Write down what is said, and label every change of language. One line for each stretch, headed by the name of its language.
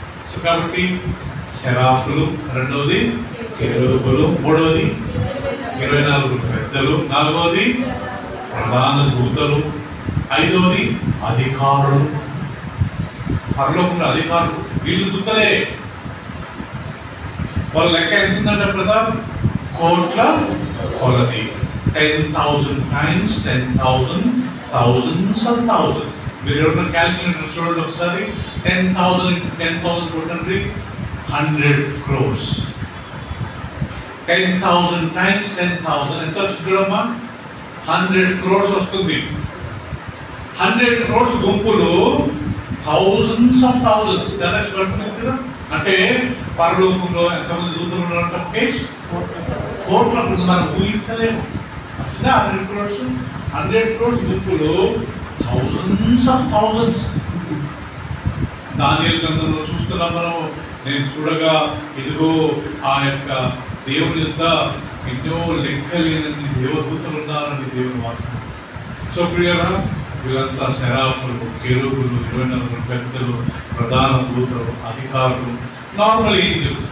Telugu: So కాబట్టి సెరాఫులు, రెండవది కెరూబులు, మూడవది 24 పెద్దలు, నాలుగవది ప్రధాన దూతలు, ఐదవది అధికారులు, పరలోకంలో అధికారులు. వీళ్ళు దూతలే. వాళ్ళ లెక్క ఎంత ఉందంటే ప్రధాన కోట్ల కొలది.
English: 10,000 times 10,000, thousands and thousands.
Telugu: మీరు ఎవరైనా క్యాల్కులేటర్ చూడండి ఒకసారి. 10,000 into 10,000 కొట్టండి, 100 crores. 10,000 times 10,000 ఎంత వచ్చింది చూడమ్మా? 100 crores వస్తుంది. 100 crores గుంపులు
English: thousands of thousands.
Telugu: కదా అంటే పరలోకంలో ఎంతమంది దూతలు ఉన్నారంటే కోట్ల మనం ఊహించలేము. వచ్చిందా 100 crores? 100 crores గుంపులు
English: thousands of thousands.
Telugu: దానియేలు గ్రంథంలో చూస్తున్నాం మనం. నేను చూడగా ఇదిగో ఆ యొక్క దేవుని యొక్క ఎన్నో లెక్కలేనన్ని దేవదూతలు ఉన్నారని దేవుని వాక్యం. సో ప్రియరా, వీళ్ళంతా సెరాఫులు, కెరూబులు, 24 పెద్దలు, ప్రధాన దూతలు, అధికారులు,
English: Normal angels.